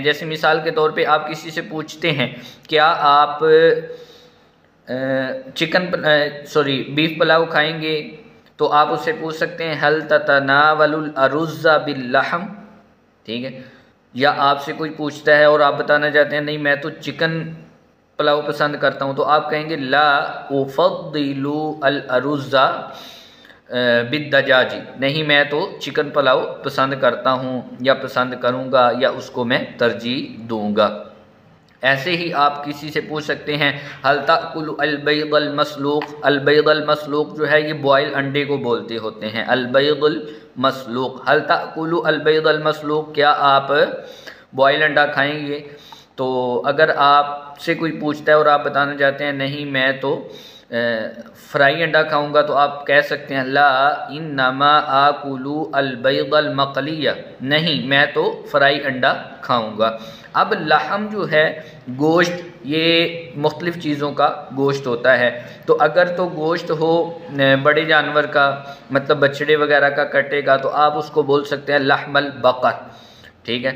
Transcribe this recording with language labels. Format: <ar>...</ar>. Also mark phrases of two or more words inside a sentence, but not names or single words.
<hi>जैसे मिसाल के तौर पे आप किसी से पूछते हैं क्या आप बीफ पुलाव खाएंगे, तो आप उससे पूछ सकते हैं</hi> <ar>هل تتناول الأرز باللحم,</ar> <hi>ठीक है। या आपसे कोई पूछता है और आप बताना चाहते हैं नहीं मैं तो चिकन पुलाव पसंद करता हूँ, तो आप कहेंगे</hi> <ar>لا أفضل الأرز بالدجاج,</ar> <hi>नहीं मैं तो चिकन पुलाव पसंद करता हूँ या पसंद करूँगा या उसको मैं तरजीह दूँगा। ऐसे ही आप किसी से पूछ सकते हैं</hi> <ar>هل تأكل البيض المسلوق, البيض المسلوق</ar> <hi>जो है ये बॉयल अंडे को बोलते होते हैं,</hi> <ar>البيض المسلوق، هل تأكل البيض المسلوق,</ar> <hi>क्या आप बॉयल अंडा खाएंगे। तो अगर आपसे कोई पूछता है और आप बताना चाहते हैं नहीं मैं तो फ्राई अंडा खाऊंगा, तो आप कह सकते हैं</hi> <ar>لا إنما آكل البيض المقلية,</ar> <hi>नहीं मैं तो फ्राई अंडा खाऊंगा। अब लहम जो है गोश्त, ये मुख्तलिफ़ चीज़ों का गोश्त होता है, तो अगर तो गोश्त हो बड़े जानवर का, मतलब बछड़े वगैरह का कटे का, तो आप उसको बोल सकते हैं</hi> <ar>لحم البقر,</ar> <hi>ठीक है।</hi>